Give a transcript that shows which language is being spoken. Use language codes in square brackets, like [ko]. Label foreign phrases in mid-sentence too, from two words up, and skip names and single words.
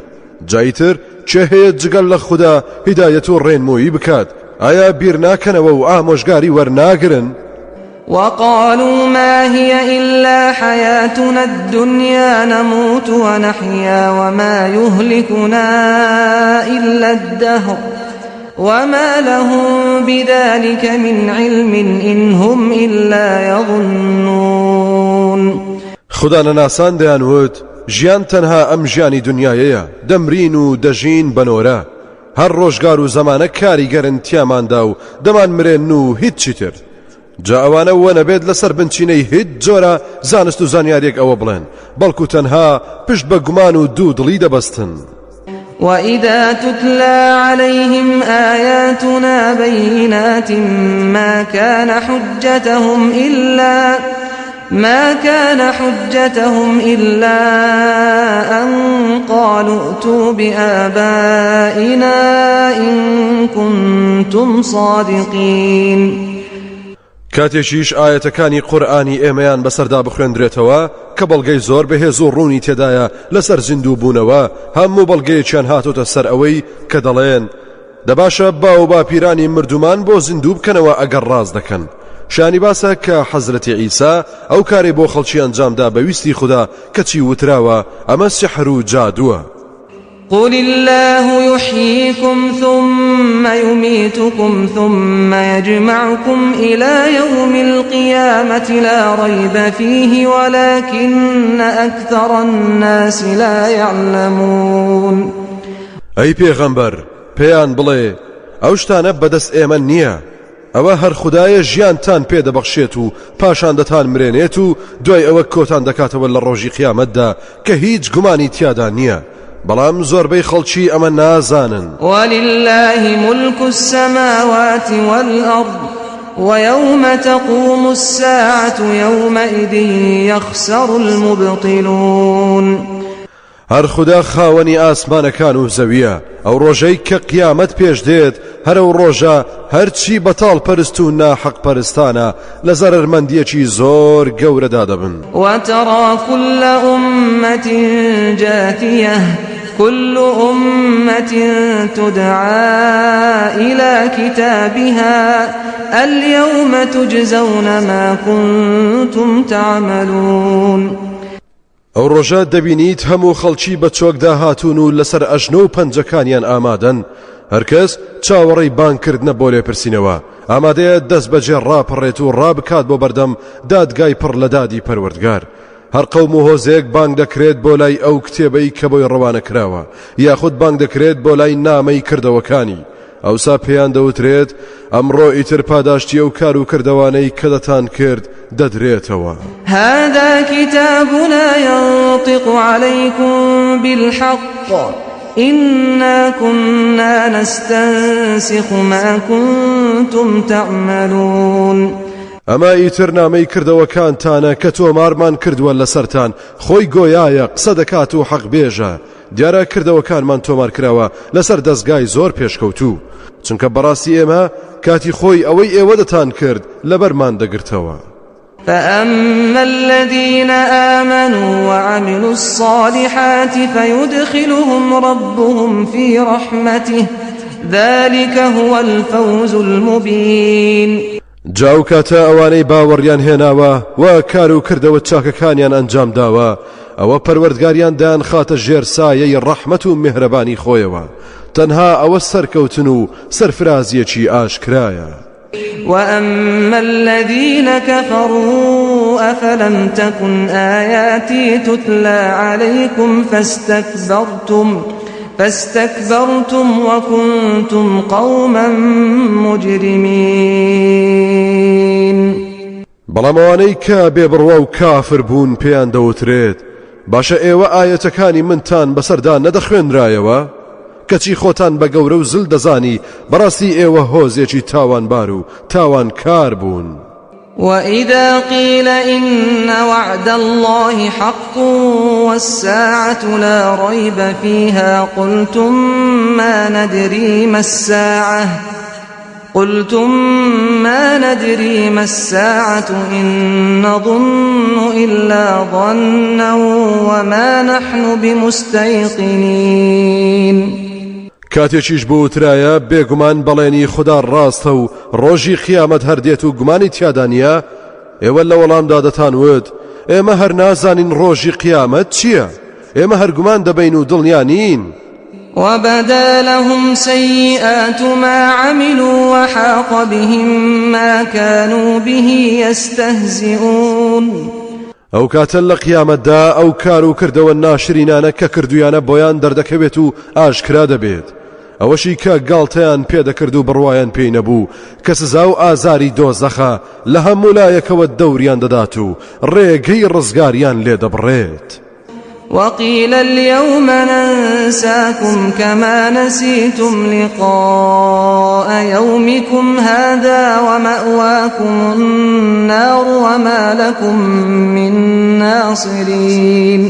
[ckb] جایتر چێ هەیە جگەل لە خوددا هیدایەت و ڕێنمووی بکات؟ ئایا بیر ناکەنەوە و ئامۆژگاری وەرناگرن؟ [ar] وقالوا ما هي إلا حياتنا الدنيا نموت ونحيا وما يهلكنا إلا الدهر وما لهم بذلك من علم إن هم إلا يظنون. [ckb] خدا نەناسان دەیانوت ژیان تەنها ئەم ژیانی دنیایەیە، دەمرین و دەژین بەنۆرە، هەر ڕۆژگار و زەمانە کاریگەرن تیاماندا و دەمان مرێن و هیچی تر. جا ئەوانە وە نەبێت لەسەر بنچینەی هیچ جۆرە زانست و زانیاریەک ئەوە بڵێن، بەڵکو تەنها پشت بە گومان و دوو دڵی دەبەستن. [ar] وإذا تتلى عليهم آياتنا بينات ما كان حجتهم إلا أن قالوا ائتوا بآبائنا إن كنتم صادقين. [ckb] کاتێکیش ئاەتەکانی قورئانی ئێمەیان بەسەردا بخوێندرێتەوە کە بەڵگەی زۆر بەهێز و ڕوونی تێدایە لەسەر زیندوو بوونەوە هەموو بەڵگەیەکیان هاتوتە سەر ئەوەی کە دەڵێن دەباشە با و باپیرانی مردومان بۆ زیندوو بکەنەوە ئەگەر ڕاز دەکەن. شانی باسە کە حەزرەتی عیسا ئەو کارێ بۆ خەڵکی ئەنجامدا بەویستی خوددا کەچی وتراوە ئەمە سحر و جادووە. [ar] قل الله يحييكم ثم يميتكم ثم يجمعكم إلى يوم القيامة لا ريب فيه ولكن أكثر الناس لا يعلمون. [ckb] أي پێغەمبەر پێیان بڵێ ئەو شتانە بەدەست ئێمە نییە، ئەوە هەر خودایە ژیانتان پێدەبەخشێت و پاشان دەتان مرێنێت و دوای ئەوە کۆتان دەکاتەوە لە ڕۆژی قیامەتدا کە هیچ گومانی تیادا نییە، بەڵام زۆربەی خەڵکی ئەمە نازانن. [ar] ولله ملك السماوات والأرض ويوم تقوم الساعة يومئذ يخسر المبطلون. هر [ckb] خدا خاوەنی ئاسمانەکان و زەویە، ئەو ڕۆژەی کە قیامەت پێش دێت هەرەو ڕۆژە هەرچی بەتاڵ پەرست و ناحەق پەرستانە لە زەرەرمەندیەکی زۆر گەورەدا دەبن. [ar] وترى كل أمة جاثية كل أمة تدعى إلى كتابها اليوم تجزون ما كنتم تعملون. [ckb] ئەو ڕۆژە دەبینیت هەموو خەڵکی بە چۆکدا هاتوون و لەسەر ئەژنۆ و پەنجەکانیان ئامادەن، هەرکەس چاوەڕێی بانگکردنە بۆ لێپرسینەوە، ئامادەیە دەست بەجێ ڕاپەڕێت و ڕابکات بۆ بەردەم دادگای پڕ لە دادی پەروەردگار. هەر قەوم و هۆزێک بانگ دەکرێت بۆ لای ئەو کتێبەی کە بۆی ڕەوانە کراوە، یاخود بانگ دەکرێت بۆ لای نامەی کردەوەکانی. ئەوسا پێیان دەوترێت ئەمڕۆ ئیتر پاداشتی ئەو کار و کردەوانەی کە دەتان کرد دەدرێتەوە. [ar] هذا كتابنا ينطق عليكم بالحق إنا كنا نستنسخ ما كنتم تعملون. [ckb] ئەمە ئیتر نامەی کردەوەکانتانە کە تۆمارمان کردووە لەسەرتان، خۆی گۆیایە قسە دەکات و حەق بێژە. دیارە کردەوەکانمان تۆمار کراوە لەسەر دەستگای زۆر پێشکەوتوو، چونکە بەڕاستی ئێمە کاتی خۆی ئەوەی ئێوە دەتان کرد لەبەرمان دەگرتەوە. [ar] فأما الذين آمنوا وعملوا الصالحات فيدخلهم ربهم في رحمته ذلك هو الفوز المبين. [ckb] جاو کاتە ئەوانەی باوەڕیان هێناوە و کار و کردەوە چاکەکانیان ئەنجام داوە، ئەوە پەروەردگاریان دایان خاتە ژێر سایەی ڕەحمەت و میهرەبانی خۆیەوە، تەنها ئەوە سەرکەوتن و سەرفرازیەکی ئاشکرایە. [ar] وأما الذين كفروا أفلم تكن آياتي تتلى عليكم فاستكبرتم وكنتم قوما مجرمين. [ckb] بەڵام ئەوانەی کە بێبڕوە و کافر بوون پێیان دەوترێت باشە ئێوە ئاەتەکانی منتان بەسەردا نەدەخوێنرایەوە، کەچی خۆتان بە گەورە و زل دەزانی بەڕاستی ئێوە هۆزێکی تاوانبار و تاوانکار بوون. [ar] وإذا قيل إن وعد الله حق والساعة لا ريب فيها قلتم ما ندري ما الساعة إن نظن إلا ظنا وما نحن بمستيقنين. [ckb] کاتێکیش بۆ وترایە بێگومان بەڵێنی خوددا ڕاستە و ڕۆژی قیامەت هەردێت و گومانی تیادا نیە، ئێوە لە وەڵامدا دەتانوت ئێمە هەر نازانین ڕۆژی قیامەت چییە، ئێمە هەرگومان دەبین و دڵنیا نین. [ar] وبدا لهم سيئات ما عملوا وحاق بهم ما كانوا به يستهزئون. [ckb] ئەو کاتە لە قیامەتدا ئەو کار و کردەوە ناشرینانە کە کردویانە بۆیان دەردەکەوێت و ئاشکرا دەبێت، ئەوەشی کە گاڵتەیان پێدەکرد و بڕوایان پێی نەبوو کە سزا و ئازاری دۆزەخە لە هەموو لایەکەوە دەوریان دەدات و ڕێگەی ڕزگاریان لێ دەبڕێت. [ar] وقيل اليوم ننساكم كما نسيتم لقاء يومكم هذا ومأواكم النار وما لكم من ناصرين.